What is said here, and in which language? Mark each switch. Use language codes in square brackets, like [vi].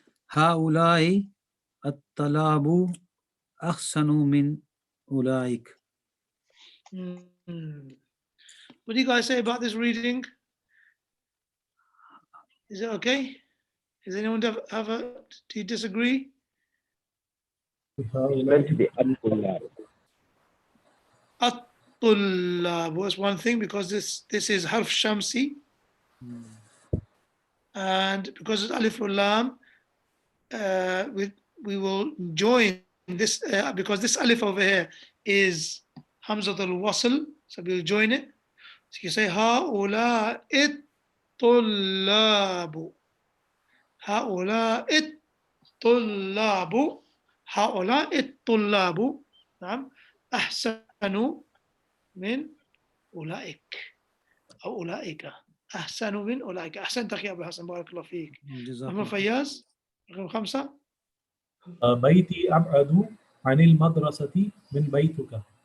[ar] هؤلاء الطلاب أحسن من أولئك. [en] What do you guys say about this reading? Is it okay? Does anyone do you disagree? It's meant to be Abdullah. At-tullab was one thing because this is harf shamsi. And because it's alif or lam, we will join this because this alif over here is hamzat al-wasl, so we'll join it. So you say haula it-tullabu, haula it-tullabu, haula it-tullabu. [ar] نعم أحسن من أولئك أو أولئك أحسن من أولئك. أحسنت أخي أبو حسن بارك الله فيك. محمد فياز رقم 5. بيتي أبعد عن المدرسة من بيتك.